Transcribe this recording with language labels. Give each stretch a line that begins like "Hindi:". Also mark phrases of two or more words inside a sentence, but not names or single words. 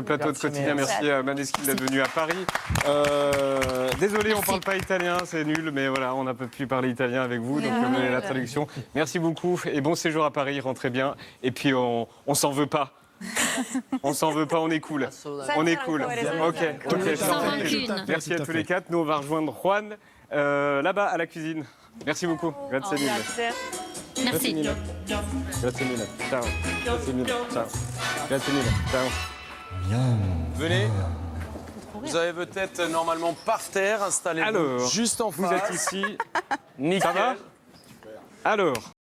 French: sur le plateau de Quotidien. Merci à Maneskin d'être venu à Paris. Désolé, on ne parle pas italien, c'est nul, mais voilà, on n'a pas pu parler italien avec vous, donc vous avez la traduction. Merci beaucoup et bon séjour à Paris, rentrez bien. Et puis on s'en veut pas. On s'en veut pas, on est cool. On est cool. Ok, ok. Sans rancune. Merci à tous les quatre. Nous, on va rejoindre Juan là-bas à la cuisine. Merci beaucoup.
Italian: Grazie mille. Grazie.
French: Merci.
Italian: Grazie mille. Ciao. Grazie mille. Ciao. Grazie mille. Ciao.
French: Venez. Vous avez peut-être normalement par terre, installez-vous Alors, juste en vous face. êtes ici. Nickel. Ça va? Alors,